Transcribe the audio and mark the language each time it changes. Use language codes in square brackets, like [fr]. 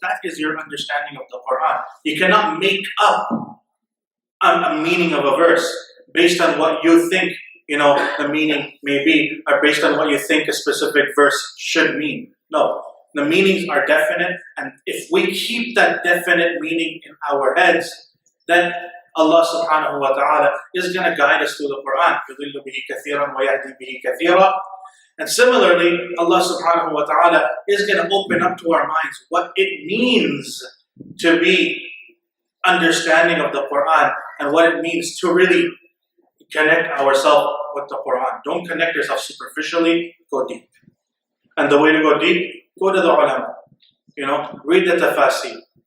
[en] That is your understanding of the Qur'an. You cannot make up a meaning of a verse based on what you think the meaning may be, or based on what you think a specific verse should mean. No, the meanings are definite, and if we keep that definite meaning in our heads, then Allah subhanahu wa ta'ala is going to guide us through the Qur'an. [ar] يُضِلُّ بِهِ كَثِيرًا وَيَهْدِي بِهِ كَثِيرًا. [en] And similarly, Allah subhanahu wa ta'ala is going to open up to our minds what it means to be understanding of the Qur'an and what it means to really connect ourselves with the Qur'an. Don't connect yourself superficially, go deep. And the way to go deep, go to the ulama. Read the tafasir.